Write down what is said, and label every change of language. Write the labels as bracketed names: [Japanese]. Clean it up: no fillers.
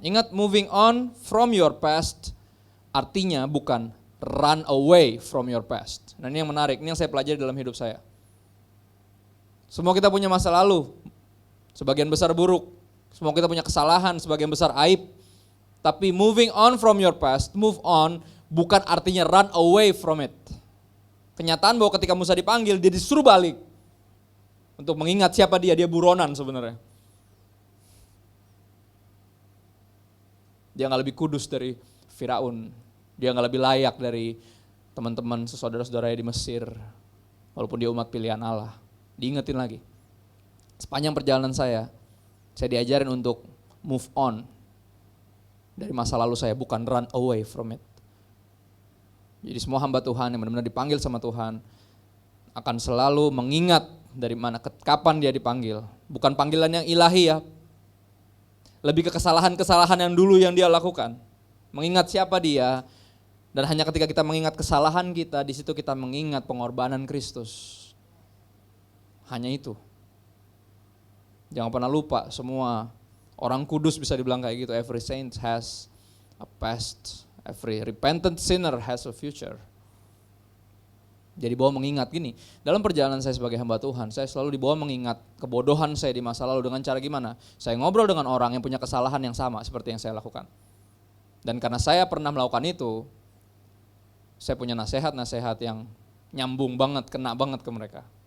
[Indonesian] Ingat, [English] moving on from your past artinya bukan run away from your past. [Indonesian] Nah, ini yang menarik, ini yang saya pelajari dalam hidup saya. Semua kita punya masa lalu, sebagian besar buruk. Semua kita punya kesalahan, sebagian besar aib. Tapi [English] moving on from your past, [Indonesian] move on, bukan artinya [English] run away from it. [Indonesian] Kenyataan bahwa ketika Musa dipanggil, dia disuruh balik. Untuk mengingat siapa dia buronan sebenarnya. Dia gak lebih kudus dari Firaun. Dia gak lebih layak dari teman-teman saudara-saudaranya di Mesir. Walaupun dia umat pilihan Allah. Diingetin lagi. Sepanjang perjalanan saya diajarin untuk [English] move on [Indonesian] dari masa lalu saya, bukan [English] run away from it. [Indonesian] Jadi semua hamba Tuhan yang benar-benar dipanggil sama Tuhan akan selalu mengingat dari mana, kapan dia dipanggil. Bukan panggilan yang ilahi ya. Lebih ke kesalahan-kesalahan yang dulu yang dia lakukan. Mengingat siapa dia, dan hanya ketika kita mengingat kesalahan kita, di situ kita mengingat pengorbanan Kristus. Hanya itu. Jangan pernah lupa, semua orang kudus bisa dibilang kayak gitu. [English] Every saint has a past, every repentant sinner has a future. [Indonesian] Jadi dibawa mengingat gini, dalam perjalanan saya sebagai hamba Tuhan, saya selalu dibawa mengingat kebodohan saya di masa lalu dengan cara gimana? Saya ngobrol dengan orang yang punya kesalahan yang sama seperti yang saya lakukan. Dan karena saya pernah melakukan itu, saya punya nasihat-nasihat yang nyambung banget, kena banget ke mereka.